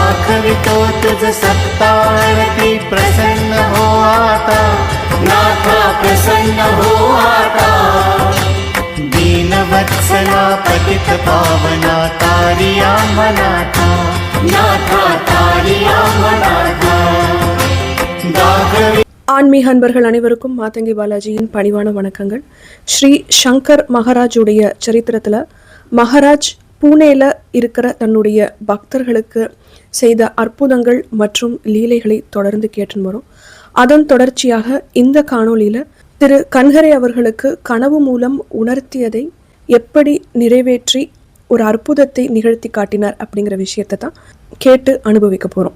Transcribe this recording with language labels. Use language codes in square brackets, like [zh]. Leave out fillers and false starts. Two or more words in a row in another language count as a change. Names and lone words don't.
[mr] दाखवितो तुझ सत्तारती प्रसन्न हो आता नाथा प्रसन्न हो आता दीनवत्सला पतित पावना तारिया मनाथा नाथा तारिया मनाथा दाखवि [ta] ஆன்மீக அன்பர்கள் அனைவருக்கும் மாதங்கி பாலாஜியின் பணிவான வணக்கங்கள். ஸ்ரீ சங்கர் மகாராஜுடைய சரித்திரத்தில் மகாராஜ் பூனேல இருக்கிற தன்னுடைய பக்தர்களுக்கு செய்த அற்புதங்கள் மற்றும் லீலைகளை தொடர்ந்து கேட்டு வரும். அதன் தொடர்ச்சியாக இந்த காணொளியில் திரு கன்ஹரே அவர்களுக்கு கனவு மூலம் உணர்த்தியதை எப்படி நிறைவேற்றி ஒரு அற்புதத்தை நிகழ்த்தி காட்டினார் அப்படிங்கிற விஷயத்தை தான் கேட்டு அனுபவிக்க போகிறோம்.